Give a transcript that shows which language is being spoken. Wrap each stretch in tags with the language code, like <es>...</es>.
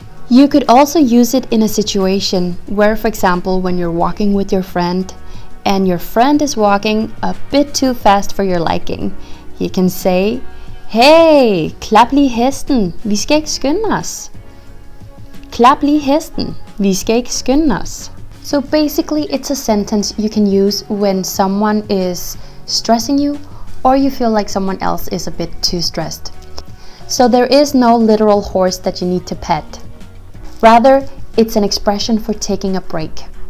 <en>You could also use it in a situation where, for example, when you're walking with your friend and your friend is walking a bit too fast for your liking, you can say, hey,</en> <da>klap lige hesten, vi skal ikke skynde os. Klap lige hesten, vi skal ikke skynde os.</da> <en>So basically it's a sentence you can use when someone is stressing you or you feel like someone else is a bit too stressed. So there is no literal horse that you need to pet. Rather, it's an expression for taking a break.</en>